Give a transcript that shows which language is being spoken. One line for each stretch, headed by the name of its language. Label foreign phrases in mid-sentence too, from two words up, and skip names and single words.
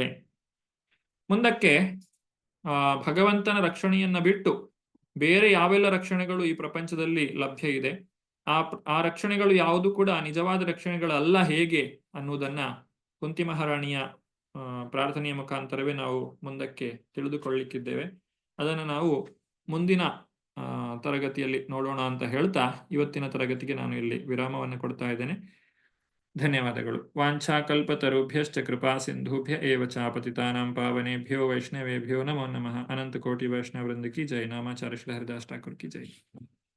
Kannada: ಮುಂದಕ್ಕೆ ಭಗವಂತನ ರಕ್ಷಣೆಯನ್ನ ಬಿಟ್ಟು ಬೇರೆ ಯಾವೆಲ್ಲ ರಕ್ಷಣೆಗಳು ಈ ಪ್ರಪಂಚದಲ್ಲಿ ಲಭ್ಯ ಇದೆ, ಆ ರಕ್ಷಣೆಗಳು ಯಾವುದು ಕೂಡ ನಿಜವಾದ ರಕ್ಷಣೆಗಳಲ್ಲ ಹೇಗೆ ಅನ್ನುವುದನ್ನ ಕುಂತಿ ಮಹಾರಾಣಿಯ ಪ್ರಾರ್ಥನೆಯ ಮುಖಾಂತರವೇ ನಾವು ಮುಂದಕ್ಕೆ ತಿಳಿದುಕೊಳ್ಳಿಕ್ಕಿದ್ದೇವೆ. ಅದನ್ನು ನಾವು ಮುಂದಿನ ತರಗತಿಯಲ್ಲಿ ನೋಡೋಣ ಅಂತ ಹೇಳ್ತಾ ಇವತ್ತಿನ ತರಗತಿಗೆ ನಾನು ಇಲ್ಲಿ ವಿರಾಮವನ್ನು ಕೊಡ್ತಾ ಇದ್ದೇನೆ. ಧನ್ಯವಾದಗಳು.
Sanskrit: ವಾಂಛಾಕಲ್ಪತರುಭ್ಯಶ್ಚ ಕೃಪಾ ಸಿಂಧುಭ್ಯ ಏವ ಚ ಪತಿತಾನಾಂ ಪಾವನೇಭ್ಯೋ ವೈಷ್ಣವೇಭ್ಯೋ ನಮೋ ನಮಃ.
Hindi: अनंत कोटि वैष्णव वृंद की जय. नामाचार्य श्री हरिदास ठाकुर की जय.